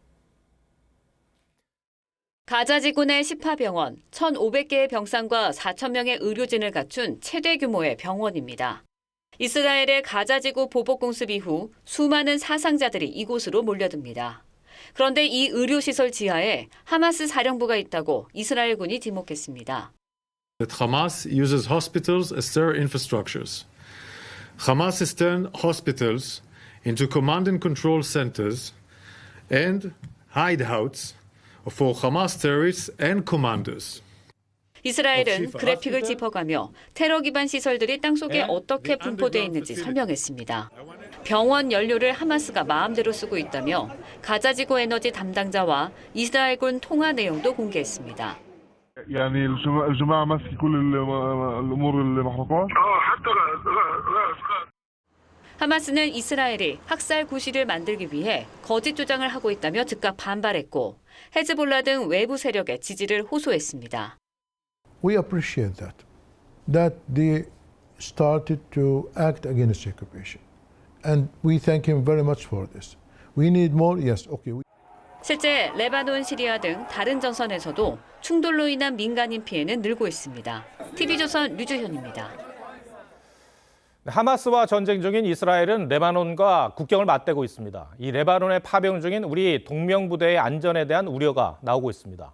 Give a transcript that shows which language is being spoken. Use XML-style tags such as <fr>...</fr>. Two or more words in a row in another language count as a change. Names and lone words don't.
<ko>가자지구 내 시파병원, 1,500개의 병상과 4,000명의 의료진을 갖춘 최대 규모의 병원입니다. 이스라엘의 가자지구 보복공습 이후 수많은 사상자들이 이곳으로 몰려듭니다. 그런데 이 의료시설 지하에 하마스 사령부가 있다고 이스라엘군이 지목했습니다.</ko> <en>That Hamas uses hospitals as their infrastructures. Hamas has turned hospitals into command and control centers and hideouts for Hamas terrorists and commanders.</en> <ko>이스라엘은 그래픽을 짚어가며 테러 기반 시설들이 땅속에 어떻게 분포되어 있는지 설명했습니다. 병원 연료를 하마스가 마음대로 쓰고 있다며 가자지구 에너지 담당자와 이스라엘군 통화 내용도 공개했습니다.</ko> <ar>يعني الجماعة ماسكة كل الأمور المحرقات.</ar> <ko>하마스는 이스라엘이 학살 구실을 만들기 위해 거짓 주장을 하고 있다며 즉각 반발했고 헤즈볼라 등 외부 세력의 지지를 호소했습니다.</ko> <en>We appreciate that they started to act against the occupation, and we thank him very much for this. We need more. Yes, okay.</en> <ko>실제 레바논, 시리아 등 다른 전선에서도 충돌로 인한 민간인 피해는 늘고 있습니다. TV조선 류주현입니다. 하마스와 전쟁 중인 이스라엘은 레바논과 국경을 맞대고 있습니다. 이 레바논에 파병 중인 우리 동명부대의 안전에 대한 우려가 나오고 있습니다.</ko>